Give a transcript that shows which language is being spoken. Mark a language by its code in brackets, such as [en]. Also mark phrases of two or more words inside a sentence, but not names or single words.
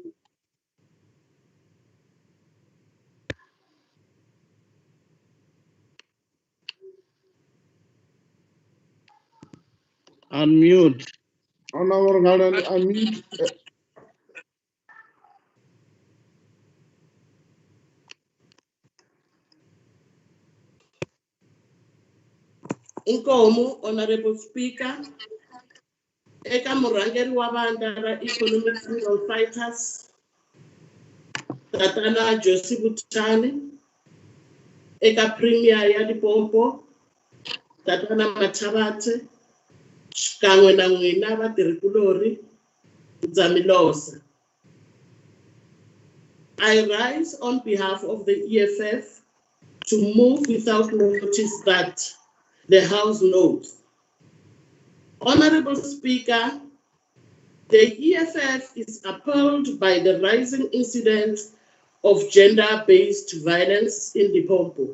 [en] unmute. Honorable Magani, unmute. Inkomo, Honorable Speaker, [ts] eka murhangeri wa vandla ra Economic Freedom Fighters, Tatana Josie Butchani, eka Premier ya Limpopo, Tatana Machabate, xikan'we na n'wina vatirhikulori, Dzamilosa. [en] I rise on behalf of the EFF to move without notice that the House notes. Honorable Speaker, The EFF is appalled by the rising incidence of gender-based violence in Limpopo.